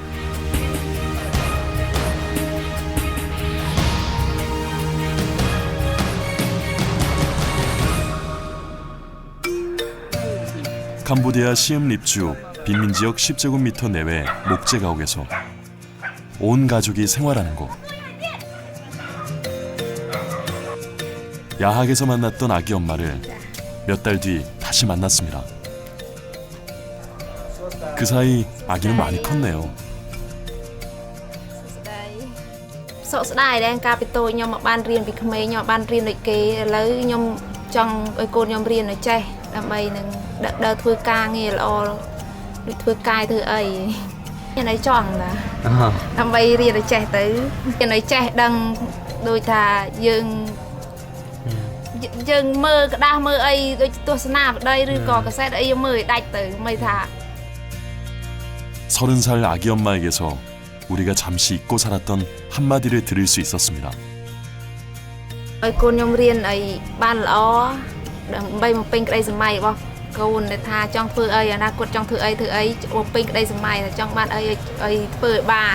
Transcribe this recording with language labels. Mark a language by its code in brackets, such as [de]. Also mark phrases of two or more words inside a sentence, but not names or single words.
[ko] 캄보디아 시엠립주 빈민지역 10제곱미터 내외 목재가옥에서 온 가족이 생활하는 곳. 야학에서 만났던 아기 엄마를 몇 달 뒤 다시 만났습니다. 그 사이 아기는 많이 컸네요. [km] សោកស្ដាយដែរកាលពីតូចខ្ញុំមកបានរៀនពីក្មេងខ្ញុំបានរៀនដូចគេឥឡូវខ្ញុំចង់ឲ្យកូនខ្ញុំរៀនឲ្យចេះដើម្បីនឹងដើរធ្វើការងារល្អដូចធ្វើកាយធ្វើអីខ្ញុំឲ្យចង់ណាដើម្បីរៀនឲ្យចេះទៅរៀនឲ្យចេះដឹងដូចថាយើងមើលក្តាស់មើលអីដូចទស្សនាវដ្តីឬក៏កាសែតអីយើងមើលឲ្យដាច់ទៅមិនថា [ko] 30살 아기 엄마에게서 우리가 잠시 잊고 살았던 한마디를 들을 수 있었습니다. [km] ឲ្យកូនខ្ញុំរៀនឲ្យបានល្អដើម្បីបំពេញក្តីស្រមៃរបស់កូនថាចង់ធ្វើអីអនាគតចង់ធ្វើអីបំពេញក្តីស្រមៃចង់បានអីឲ្យធ្វើឲ្យបាន